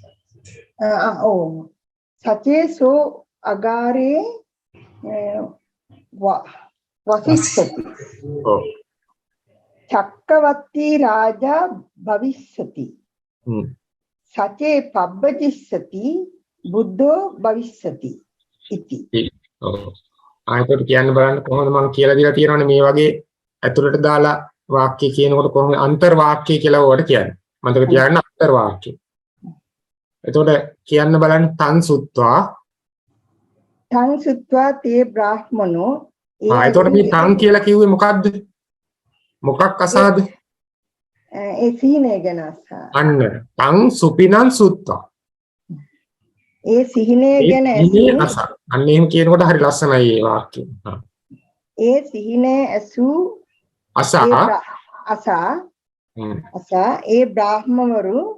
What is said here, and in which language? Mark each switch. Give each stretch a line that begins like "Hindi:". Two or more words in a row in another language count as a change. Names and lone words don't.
Pali: සචේ සෝ අගාරේ වසිස්සති චක්කවර්ති රාජා භවිස්සති සචේ පබ්බජිස්සති බුද්ධෝ භවිස්සති ඉති.
Sinhala: ආයතට කියන්න බලන්න කොහොමද මම කියලා දීලා තියෙනවනේ මේ වගේ ඇතුළට දාලා වාක්‍ය කියනකොට කොහොමද අන්තර් වාක්‍ය කියලා වලට කියන්නේ. මතක තියාගන්න අන්තර් වාක්‍ය. එතකොට කියන්න බලන්න
Pali: තං සුත්වා තේ බ්‍රාහ්මනෝ
Sinhala: එතකොට මේ තං කියලා කිව්වේ මොකද්ද? මොකක් අසාද? ඒ සිහිනය ගැන අසා.
Pali: අන්න තං සුපිනං සුත්වා.
Sinhala: ඒ සිහිනය ගැන අසා. අන්න එහෙම කියනකොට හරි ලස්සනයි මේ වාක්‍යය. ඒ සිහිනය ඇසූ අසා ඒ බ්‍රාහ්මවරු